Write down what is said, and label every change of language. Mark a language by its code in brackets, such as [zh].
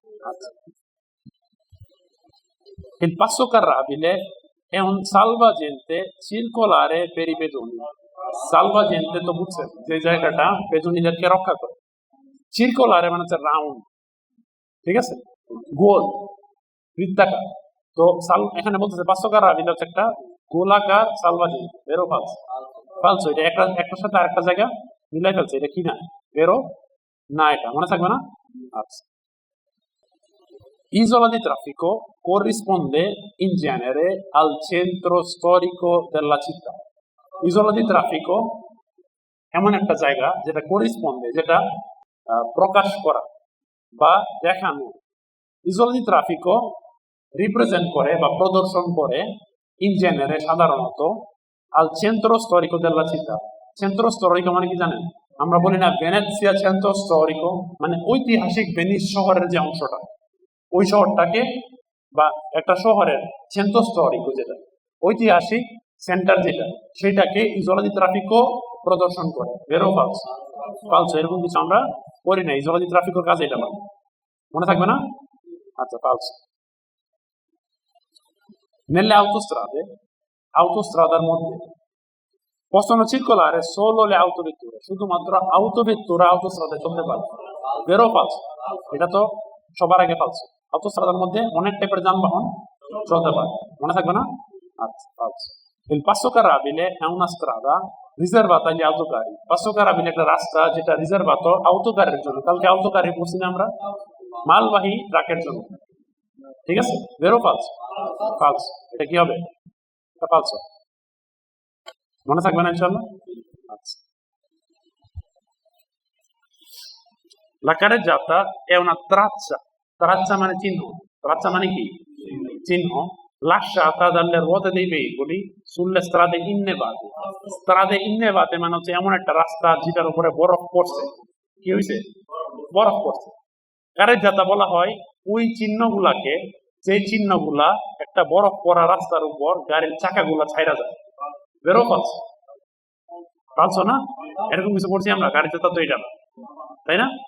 [it] আচ্ছা, il passo carrabile è un salvagente circolare per i pedoni, salvagente [bn] তো বুঝছেন, যে জায়গাটা পেজনীদেরকে রক্ষা করে। circolare মানে হচ্ছে রাউন্ড, ঠিক আছে, গোল, বৃত্তাকার। তো এখানে বলতেছে passo carrabile হচ্ছে একটা গোলাকার সালভাজেন্টে। বেরো ফালস? ফালস, এটা একটার সাথে আরেকটা জায়গা মিলাই ফেলছে, এটা কি না? বেরো না, এটা মনে থাকবে না? [it] আচ্ছা, isola di traffico corrisponde in genere al centro storico della città, isola di traffico [bn] এমন একটা জায়গা যেটা [it] corrisponde, [bn] যেটা প্রকাশ করা বা দেখানো, [it] isola di traffico [bn] রিপ্রেজেন্ট করে বা প্রদর্শন করে [it] in genere সাধারণত al centro storico della città, centro storico [bn] মানে কি জানেন? আমরা বলি না ভেনেসিয়া centro storico, মানে ঐতিহাসিক ভেনিস শহরের যে অংশটা, ওই শহরটাকে বা একটা শহরের centro storico যেটা ঐতিহাসিক সেন্টার যেটা, সেটাকে isola di traffico প্রদর্শন করে। বেরো ফালস? ফালস, এরকম কিছু আমরা করি না। isola di traffico কাজ এটা না, মনে থাকবে না? আচ্ছা, ফালস। [it] nelle autostradaর মধ্যে possono circolare solo le autovetture, [bn] শুধুমাত্র [it] autovettura autostrada [bn] চলতে পারে। বেরো ফালস? এটা তো সবার আগে ফালস। autostradaর মধ্যে অনেক টাইপের যানবাহন চলতে পারে, মনে থাকবে না? আচ্ছা আচ্ছা। [it] Il passo carrabile è una strada riservata agli autocarri. [bn] Passo carrabile একটা রাস্তা যেটা রিজার্ভাত autocarরের জন্য। কালকে autocarri পড়ছি না আমরা, মালবাহী ট্রাকের জন্য। ঠিক আছে, ভেরো ফালস। ফালস, এটা কি হবে? এটা ফালস, মনে থাকবে না ইনশাআল্লাহ? আচ্ছা। [it] La carreggiata è una traccia, traccia [bn] মানে চিহ্ন, [it] traccia [bn] মানে কি? চিহ্ন, [it] lasciata dalle ruote dei veicoli sulle strade innevate. [bn] Strade innevate মানে হচ্ছে এমন একটা রাস্তা যেটার উপরে বরফ পড়ছে। কি হয়েছে? বরফ পড়ছে। carreggiata বলা হয় ওই চিহ্নগুলাকে, যে চিহ্নগুলা একটা বরফ পড়া রাস্তার উপর গাড়ির চাকাগুলা ছাইরা যায়। বেরো ফালস, ফালস না? এরকম কিছু পড়ছি আমরা, carreggiata তো এটা না, তাই না?